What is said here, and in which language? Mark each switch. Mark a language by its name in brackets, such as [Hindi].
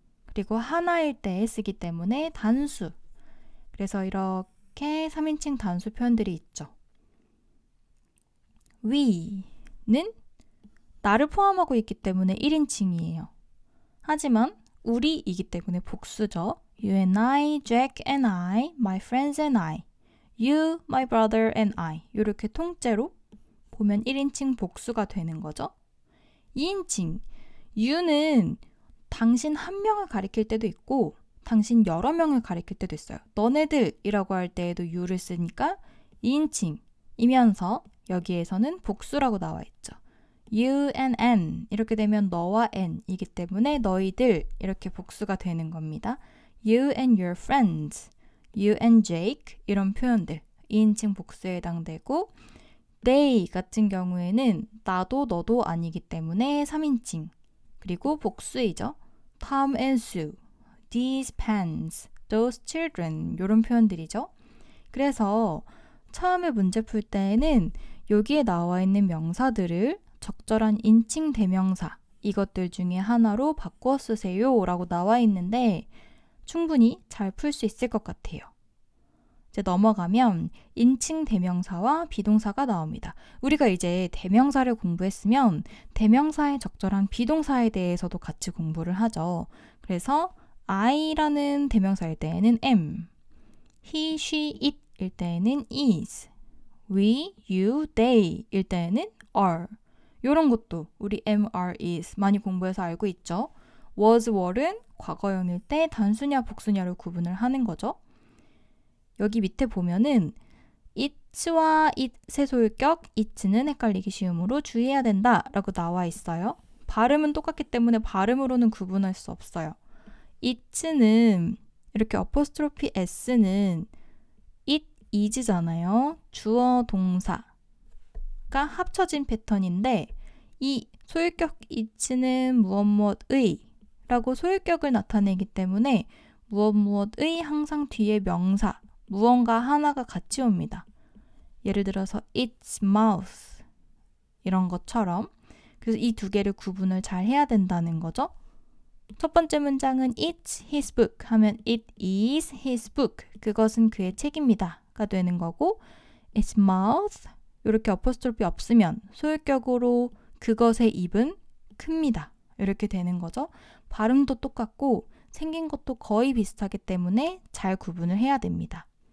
[Korean] 그리고 하나일 때 쓰기 때문에 단수. 그래서 이렇게 3인칭 단수 표현들이 있죠. we는 나를 포함하고 있기 때문에 1인칭이에요. 하지만 우리이기 때문에 복수죠. [English] You and I, Jack and I, my friends and I, you, my brother and I [Korean] 이렇게 통째로 보면 1인칭 복수가 되는 거죠. 2인칭 you는 당신 한 명을 가리킬 때도 있고 당신 여러 명을 가리킬 때도 있어요. 너네들이라고 할 때에도 you를 쓰니까 2인칭이면서 여기에서는 복수라고 나와 있죠. You and N 이렇게 되면 너와 N이기 때문에 너희들 이렇게 복수가 되는 겁니다. [English] You and your friends, you and Jake [Korean] 이런 표현들 2인칭 복수에 해당되고 they 같은 경우에는 나도 너도 아니기 때문에 3인칭 그리고 복수이죠. [English] Tom and Sue, these pens, those children [Korean] 이런 표현들이죠. 그래서 처음에 문제 풀 때에는 여기에 나와 있는 명사들을 적절한 인칭 대명사 이것들 중에 하나로 바꿔 쓰세요 라고 나와 있는데 충분히 잘 풀 수 있을 것 같아요. 이제 넘어가면 인칭 대명사와 비동사가 나옵니다. 우리가 이제 대명사를 공부했으면 대명사의 적절한 비동사에 대해서도 같이 공부를 하죠. [English] 그래서 I라는 대명사일 때에는 am, he, she, it [Korean] 일 때에는 [English] is, we, you, they 일 때에는 are. [Korean] 이런 것도 우리 am, are, is 많이 공부해서 알고 있죠. was, were는 과거형일 때 단수냐 복수냐를 구분을 하는 거죠. 여기 밑에 보면은 it와 it의 소유격 it는 헷갈리기 쉬우므로 주의해야 된다 라고 나와 있어요. 발음은 똑같기 때문에 발음으로는 구분할 수 없어요. it는 이렇게 어포스트로피 s는 it, is잖아요. 주어, 동사가 합쳐진 패턴인데 이 소유격 it는 무엇무엇의 라고 소유격을 나타내기 때문에 무엇무엇의 항상 뒤에 명사, 무언가 하나가 같이 옵니다. 예를 들어서 its mouth 이런 것처럼. 그래서 이 두 개를 구분을 잘 해야 된다는 거죠. 첫 번째 문장은 [English] it's his book [Korean] 하면 [English] it is his book. [Korean] 그것은 그의 책입니다가 되는 거고 its mouth 이렇게 어포스트로피 없으면 소유격으로 그것의 입은 큽니다. 이렇게 되는 거죠. 발음도 똑같고 생긴 것도 거의 비슷하기 때문에 잘 구분을 해야 됩니다.